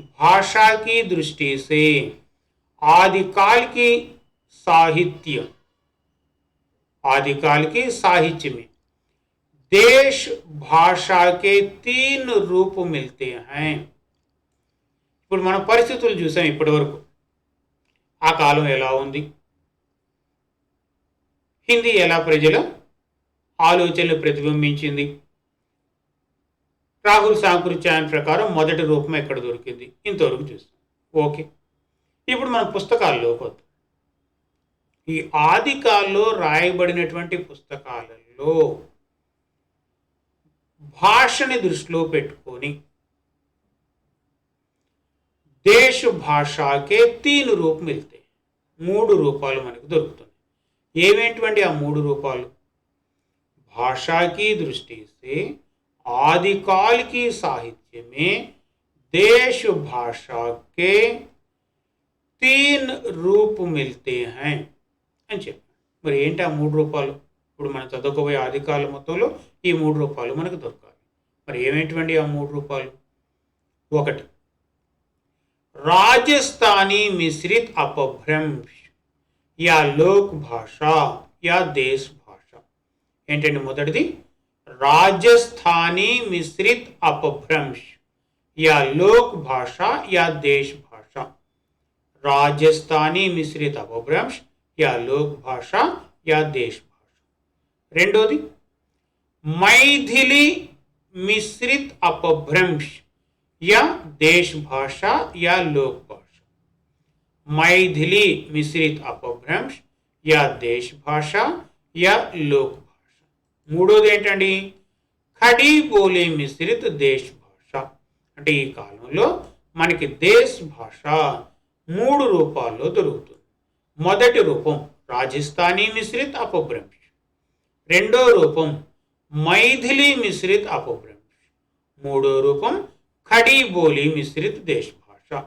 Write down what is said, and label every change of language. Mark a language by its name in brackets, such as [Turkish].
[Hindi] భాషాకి దృష్టి సే ఆదికాల్ की साहित्य, आदिकाल की साहित्य में देश भाषा के 3 रूप मिलते हैं. [Telugu] ఇప్పుడు మన పరిస్థితులు చూసాం ఇప్పటి వరకు. ఆ కాలం ఎలా ఉంది, హిందీ ఎలా ప్రజల ఆలోచనలు ప్రతిబింబించింది, రాహుల్ సాంకృత్యాయన ప్రకారం మొదటి రూపం ఎక్కడ దొరికింది, ఇంతవరకు చూస్తాం. ఓకే, ఇప్పుడు మన పుస్తకాల్లోకి వద్దాం. ఈ ఆదికాల్లో రాయబడినటువంటి పుస్తకాలలో భాషని దృష్టిలో పెట్టుకొని [Hindi] దేశ భాషకే 3 రూప్ మిల్తే, [Telugu] 3 రూపాలు మనకు దొరుకుతుంది. ఏమేంటివండి ఆ 3 రూపాలు? [Hindi] భాషాకి దృష్టి से आदिकाल की साहित्य में देश भाषा के 3 रूप मिलते हैं [Telugu] అని చెప్పారు. మరి ఏంటి ఆ 3 రూపాలు? ఇప్పుడు మనం చదువుకోబోయే ఆదికాల మొత్తంలో ఈ 3 రూపాలు మనకు దొరకాలి. మరి ఏమేంటివండి ఆ 3 రూపాలు? ఒకటి, [Hindi] రాజస్థానీ మిశ్రిత్ అపభ్రంశ్ యా లోక్ భాష యా దేశ్ భాష. [Telugu] ఏంటండి మొదటిది? [Hindi] రాజస్థానీ మిశ్రిత్ అపభ్రంశ్ या लोक भाषा या देश भाषा. राजस्थानी मिश्रित अपभ्रंश या लोक भाषा या देश भाषा. [Telugu] రెండోది [Hindi] मैथिली मिश्रित अपभ्रंश या देश भाषा या लोक भाषा. मैथिली मिश्रित अपभ्रंश या देश भाषा या लोक भाषा. [Telugu] మూడోది ఏంటండి? ఖడి బోలి మిశ్రిత్ దేశ్ భాష. అంటే ఈ కాలంలో మనకి దేశ్ భాష 3 రూపాల్లో దొరుకుతుంది. మొదటి రూపం రాజస్థానీ మిశ్రిత్ అపభ్రంశ్, రెండో రూపం మైథిలి మిశ్రిత్ అపభ్రంశ్, మూడో రూపం ఖడి బోలి మిశ్రిత్ దేశ్ భాష.